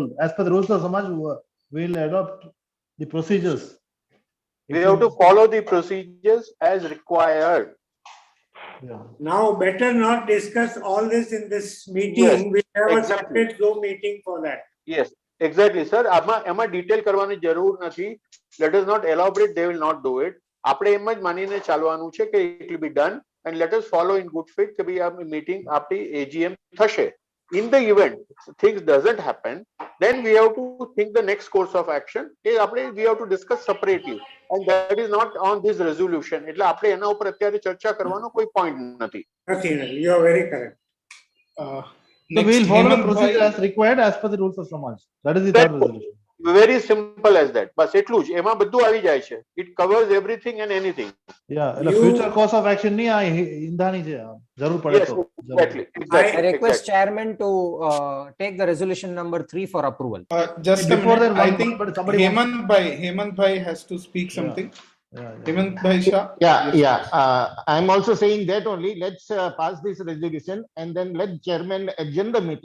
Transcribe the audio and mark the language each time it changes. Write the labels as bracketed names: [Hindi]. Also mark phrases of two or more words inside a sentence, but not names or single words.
[English] As per the rules of Samaj, we will adopt the procedures. We have to follow the procedures as required. Yeah. Now better not discuss all this in this meeting. Yes, We have a exactly. separate Zoom meeting for that. Yes, exactly, sir. [Gujarati] એમાં ડિટેલ કરવાની જરૂર નથી. [English] Let us not elaborate, they will not do it. [Gujarati] આપણે એમ જ માનીને ચાલવાનું છે કે [English] it will be done, and let us follow in good faith [Gujarati] કે ભાઈ આ meeting આપણી AGM થશે. [English] In the event things doesn't happen, then we have to think the next course of action. We have to discuss separately, and that is not on this resolution. [Gujarati] એટલે આપણે એના ઉપર અત્યારે ચર્ચા કરવાનો કોઈ point નથી. [English] Nothing. You are very correct. So we will follow the Hemant procedure bhai, as required as per the rules of Samaj. That is the That's third resolution. very simple as that. [Gujarati] બસ એટલું જ એમાં બધું આવી જાય છે. [English] It covers everything and anything. [Gujarati] Yeah, એટલે [English] future course of action [Gujarati] ની આ ઈંધાણી છે. જરૂર પડે Yes, તો. [English] exactly. I request chairman to take the resolution number 3 for approval. just a Before minute. that, I one- think but somebody Hemant bhai has to speak something. Hemant bhai Shah. Yeah, Yes, yeah. I'm also saying that only. Let's pass this resolution and then let chairman adjourn the meeting.